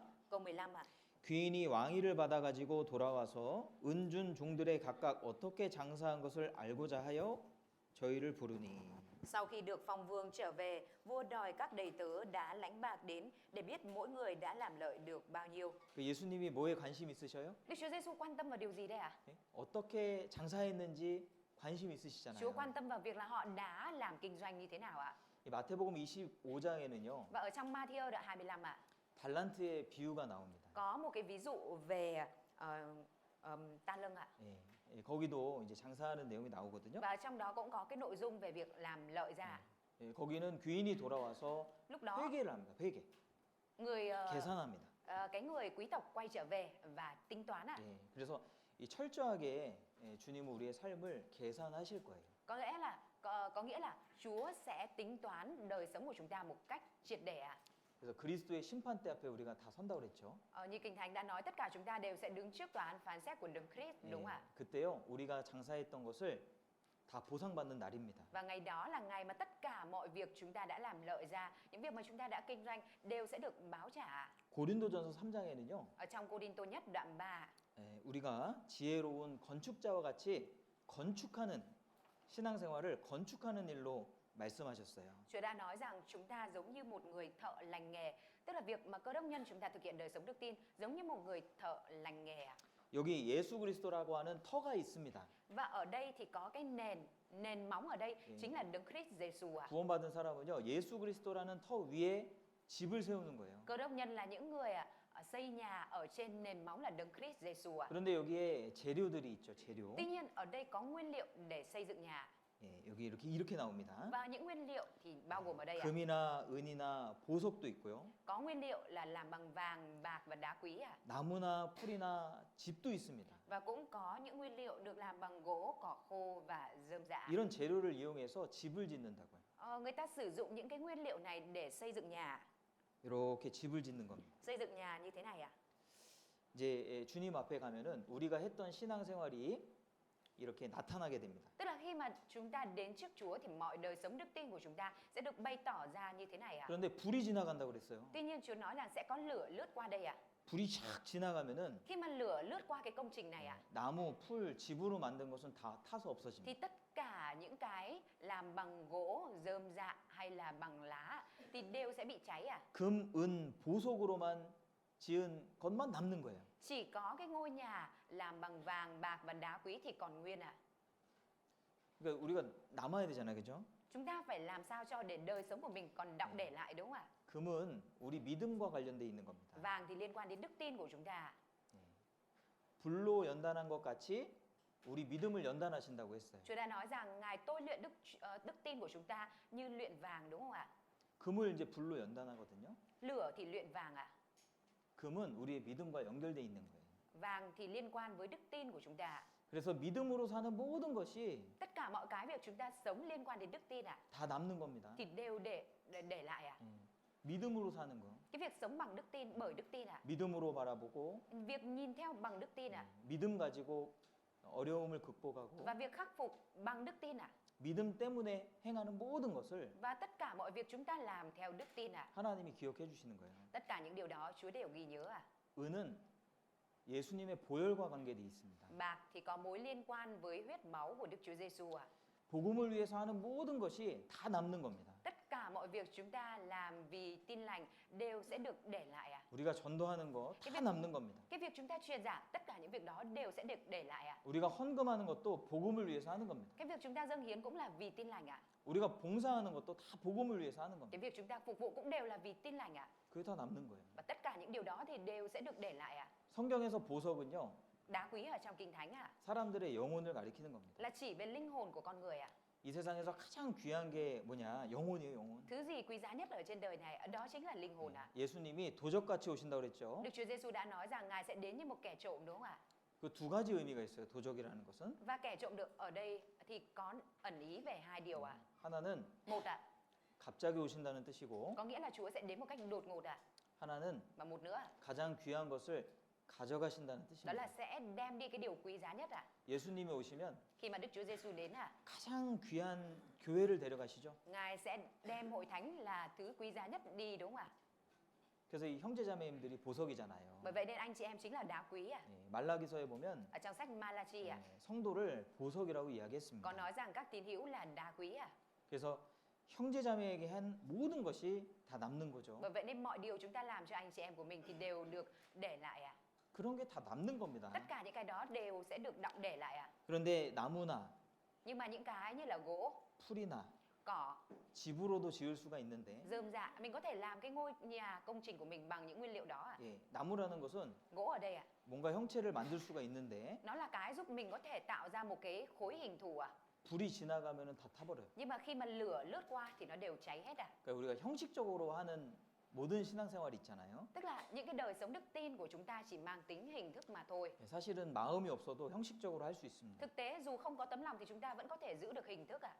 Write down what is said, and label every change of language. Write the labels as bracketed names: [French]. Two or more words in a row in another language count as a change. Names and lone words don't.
[Vietnamese] Câu 15 ạ. [Korean] 귀인이 왕위를 받아가지고 돌아와서 은준 종들의 각각 어떻게 장사한 것을 알고자 하여 저희를 부르니. [Vietnamese] Sau khi được phong vương trở về, vua đòi các đầy tớ đã lãnh bạc đến để biết mỗi người đã làm lợi được bao nhiêu. [Korean] 그 예수님이 뭐에 관심 있으셔요? [Vietnamese] Đức Chúa Giêsu quan tâm vào điều gì đây ạ? [Korean] 예? 어떻게 장사했는지 관심 있으시잖아요. [Vietnamese] Chúa quan tâm vào việc là họ đã làm kinh doanh như thế nào ạ? [Korean] 이 마태복음 25장에는요. [Vietnamese] Và ở trong Ma-thi-ơ đoạn 25 ạ, [Korean] 달란트의 비유가 나옵니다. [Vietnamese] có một cái ví dụ về ta lân ạ. [Korean] 예. 예, 거기도 이제 장사하는 내용이 나오거든요. [Vietnamese] Và trong đó cũng có cái nội dung về việc làm lợi ra. [Korean] 예, 거기는 귀인이 돌아와서 [Vietnamese] Lúc đó [Korean] 회개를 합니다. 회개, [Vietnamese] người [Korean] 계산합니다. [Vietnamese] cái người quý tộc quay trở về và tính toán ạ. [Korean] 예, 그래서 이 철저하게 예, 주님은 우리의 삶을 계산하실 거예요. [Vietnamese] Có nghĩa là Chúa sẽ tính toán đời sống của chúng ta một cách triệt để ạ. [Korean] 그래서 그리스도의 심판대 앞에 우리가 다 선다고 그랬죠. [Vietnamese] Như Kinh Thánh đã nói, tất cả chúng ta đều sẽ đứng trước tòa án phán xét của Đấng Christ, [Korean] 예, [Vietnamese] đúng không ạ? [Korean] 그때요 우리가 장사했던 것을 다 보상받는 날입니다. [Vietnamese] Và ngày đó là ngày mà tất cả mọi việc chúng ta đã làm lợi ra, những việc mà chúng ta đã kinh doanh đều sẽ được báo trả. [Korean] 고린도전서 3장에는요 [Vietnamese] Ở trong Cô-đinh-tô nhất đoạn 3, [Korean] 예, 우리가 지혜로운 건축자와 같이 건축하는 신앙생활을 건축하는 일로 말씀하셨어요. [Vietnamese] Chúa đã nói rằng chúng ta giống như một người thợ lành nghề, tức là việc mà cơ đốc nhân chúng ta thực hiện đời sống đức tin giống như một người thợ lành nghề ạ. [Korean] 여기 예수 그리스도라고 하는 터가 있습니다. [Vietnamese] Và ở đây thì có cái nền móng ở đây chính là Đấng Christ Giêsu ạ. [Korean] 구원받은 사람은요 예수 그리스도라는 터 위에 집을 세우는 거예요. [Vietnamese] Cơ đốc nhân là những người xây nhà ở trên nền móng là Đấng Christ Giêsu ạ. [Korean] 그런데 여기에 재료들이 있죠. 재료. [Vietnamese] Tuy nhiên ở đây có nguyên liệu để xây dựng nhà. [Korean] 예, 여기 이렇게 나옵니다. [Vietnamese] Và những nguyên liệu thì bao gồm ở đây ạ. [Korean] 금이나 은이나 보석도 있고요. [Vietnamese] Có nguyên liệu là làm bằng vàng, bạc và đá quý ạ. [Korean] 나무나 풀이나 집도 있습니다. [Vietnamese] Và cũng có những nguyên liệu được làm bằng gỗ, cỏ khô và rơm rạ. [Korean] 이런 재료를 이용해서 집을 짓는다고요. [Vietnamese] Người ta sử dụng những cái nguyên liệu này để xây dựng nhà. [Korean] 이렇게 집을 짓는 겁니다. [Vietnamese] Xây dựng nhà như thế này ạ. [Korean] 이제 주님 앞에 가면은 우리가 했던 신앙생활이 이렇게 나타나게 됩니다. [Vietnamese] Tức là khi mà chúng ta đến trước Chúa thì mọi đời sống đức tin của chúng ta sẽ được bày tỏ ra như thế này ạ. [Korean] 그런데 불이 지나간다고 그랬어요. [Vietnamese] Tuy nhiên Chúa nói là sẽ có lửa lướt qua đây ạ. [Korean] 불이 쫙 지나가면은 [Vietnamese] Khi mà lửa lướt qua cái công trình này ạ, [Korean] 나무, 풀, 집으로 만든 것은 다 타서 없어집니다. [Vietnamese] thì tất cả những cái làm bằng gỗ, rơm rạ hay là bằng lá thì đều sẽ bị cháy ạ. [Korean] 금, 은, 보석으로만 지은 것만 남는 거예요. [Vietnamese] Chỉ có cái ngôi nhà làm bằng vàng, bạc và đá quý thì còn nguyên ạ. [Korean] 그러니까 우리가 남아야 되잖아요, 그죠? [Vietnamese] Chúng ta phải làm sao cho để đời sống của mình còn đọng để lại, đúng không ạ? [Korean] 금은 우리 믿음과 관련돼 있는 겁니다. [Vietnamese] Vàng thì liên quan đến đức tin của chúng ta. [Korean] 불로 연단한 것 같이 우리 믿음을 연단하신다고 했어요. [Vietnamese] Chúa đã nói rằng Ngài tôi luyện đức tin của chúng ta như luyện vàng, đúng không ạ? [Korean] 금을 이제 불로 연단하거든요. [Vietnamese] Lửa thì luyện vàng ạ. [Korean] 금은 우리의 믿음과 연결돼 있는 거예요. [Vietnamese] Vàng thì liên quan với đức tin của chúng ta. [Korean] 그래서 믿음으로 사는 모든 것이 [Vietnamese] Tất cả mọi cái việc chúng ta sống liên quan đến đức tin ạ, [Korean] 다 남는 겁니다. [Vietnamese] thì đều để lại ạ. [Korean] 믿음으로 사는 거. [Vietnamese] Cái việc sống bằng đức tin, bởi đức tin ạ. [Korean] 믿음으로 바라보고 [Vietnamese] Việc nhìn theo bằng đức tin ạ. [Korean] 믿음 가지고 어려움을 극복하고 [Vietnamese] Và việc khắc phục bằng đức tin ạ. [Korean] 믿음 때문에 행하는 모든 것을 [Vietnamese] Và tất cả mọi việc chúng ta làm theo đức tin ạ. [Korean] 하나님이 기억해 주시는 거예요. [Vietnamese] Tất cả những điều đó Chúa đều ghi nhớ ạ. [Korean] 은은 예수님의 보혈과 관계돼 있습니다. [Vietnamese] Bạc thì có mối liên quan với huyết máu của Đức Chúa Giêsu ạ. [Korean] 복음을 위해서 하는 모든 것이 다 남는 겁니다. [Vietnamese] Tất cả mọi việc chúng ta làm vì tin lành đều sẽ được để lại ạ. [Korean] 우리가 전도하는 거 다 남는 겁니다. [Vietnamese] Cái việc chúng ta truyền giảng, tất cả những việc đó đều sẽ được để lại ạ. [Korean] 우리가 헌금하는 것도 복음을 위해서 하는 겁니다. [Vietnamese] Cái việc chúng ta dâng hiến cũng là vì tin lành ạ. [Korean] 우리가 봉사하는 것도 다 복음을 위해서 하는 겁니다. [Vietnamese] Cái việc chúng ta phục vụ cũng đều là vì tin lành ạ. [Korean] 그게 다 남는 거예요. [Vietnamese] Và tất cả những điều đó thì đều sẽ được để lại ạ. [Korean] 성경에서 보석은요. [Vietnamese] Đá quý ở trong Kinh Thánh ạ, [Korean] 사람들의 영혼을 가리키는 겁니다. [Vietnamese] là chỉ về linh hồn của con người ạ. [Korean] 이 세상에서 가장 귀한 게 뭐냐? 영혼이에요, 영혼. [Vietnamese] Thứ gì quý giá nhất ở trên đời này, đó chính là linh hồn ạ. [Korean] 예수님이 도적같이 오신다고 그랬죠. [Vietnamese] Đức Chúa Giêsu đã nói rằng Ngài sẽ đến như một kẻ trộm, đúng không ạ? [Korean] 그 두 가지 의미가 있어요. 도적이라는 것은. [Vietnamese] Và kẻ trộm được ở đây thì có ẩn ý về hai điều ạ. [Korean] 하나는 [Vietnamese] Một ạ, [Korean] 갑자기 오신다는 뜻이고 [Vietnamese] có nghĩa là Chúa sẽ đến một cách đột ngột ạ. [Korean] 하나는 [Vietnamese] Và một nữa ạ, [Korean] 가장 귀한 것을 가져가신다는 [Vietnamese] đó là [Korean] 뜻입니다. [Vietnamese] sẽ đem đi cái điều quý giá nhất ạ. [Korean] 예수님이 오시면 [Vietnamese] Khi mà Đức Chúa Giêsu đến ạ, [Korean] 가장 귀한 교회를 데려가시죠. [Vietnamese] Ngài sẽ đem hội thánh là thứ quý giá nhất đi, đúng không ạ? [Korean] 그래서 이 형제자매님들이 보석이잖아요. [Vietnamese] Bởi vậy nên anh chị em chính là đá quý ạ. [Korean] 예, 말라기서에 보면 [Vietnamese] Ở trong sách Malachi ạ, [Korean] 성도를 보석이라고 [Vietnamese] có [Korean] 이야기했습니다. [Vietnamese] nói rằng các tín hữu là đá quý ạ. [Korean] 그래서 형제자매에게 한 모든 것이 다 남는 거죠. [Vietnamese] Bởi vậy nên mọi điều chúng ta làm cho anh chị em của mình thì đều được để lại ạ. [Korean] 그런 게 다 남는 겁니다. [Vietnamese] Tất cả những cái đó đều sẽ được đọng để lại ạ. [Korean] 그런데 나무나 [Vietnamese] Nhưng mà những cái như là gỗ, [Korean] 풀이나 [Vietnamese] cỏ, [Korean] 집으로도 지을 수가 있는데 [Vietnamese] rơm rạ, mình có thể làm cái ngôi nhà công trình của mình bằng những nguyên liệu đó ạ. [Korean] 예, 나무라는 것은 [Vietnamese] Gỗ ở đây ạ, [Korean] 뭔가 형체를 만들 수가 있는데 [Vietnamese] nó là cái giúp mình có thể tạo ra một cái khối hình thù ạ. [Korean] 불이 지나가면은 다 타버려요. [Vietnamese] Nhưng mà khi mà lửa lướt qua thì nó đều cháy hết ạ. [Korean] 그러니까 우리가 형식적으로 하는 모든 신앙생활 있잖아요. [Vietnamese] Tức là những cái đời sống đức tin của chúng ta chỉ mang tính hình thức mà thôi. [Korean] 사실은 마음이 없어도 형식적으로 할 수 있습니다. [Vietnamese] Thực tế dù không có tấm lòng thì chúng ta vẫn có thể giữ được hình thức ạ.